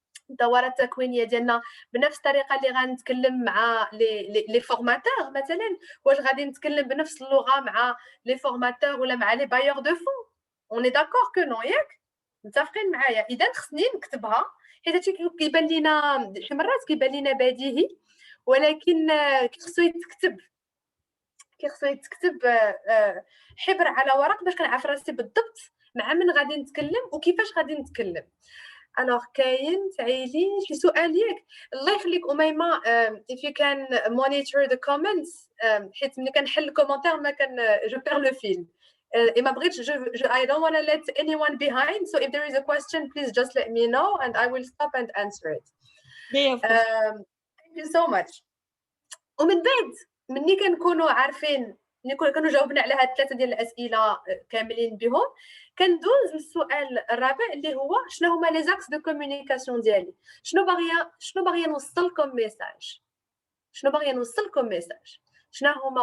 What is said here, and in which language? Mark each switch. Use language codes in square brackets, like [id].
[ar] الدورات التكوينيه ديالنا بنفس الطريقه اللي غنتكلم مع لي فورماتور مثلا واش غادي نتكلم بنفس اللغه مع لي فورماتور ولا مع لي بايور دو فون اون اي داكور كو نو ياك متفقين معايا اذا خصني نكتبها حيت هادشي كيبان لينا شي مرات كيبان لينا بديهي ولكن كي خصو يتكتب حبر على ورق باش كنعرف راسي بالضبط مع من غادي نتكلم وكيفاش غادي نتكلم. الوغ كاين تعيلي شي سؤال ياك الله يخليك اميمه. [en] if you can monitor the comments [ar] حيت ملي كنحل الكومونتير ما كان جو بير لو فيل et ما بغيتش [en] I don't want to let anyone behind, so if there is a question please just let me know and I will stop and answer it. Thank you so much. [ar] ومن بعد مني كنكونوا عارفين كانوا جاوبنا على هاد 3 ديال الاسئله كاملين بهم، كندوز للسؤال الرابع اللي هو شنو هما لي زاكس دو كومونيكاسيون ديالي، شنو باغيه نوصل لكم ميساج، شنو هما.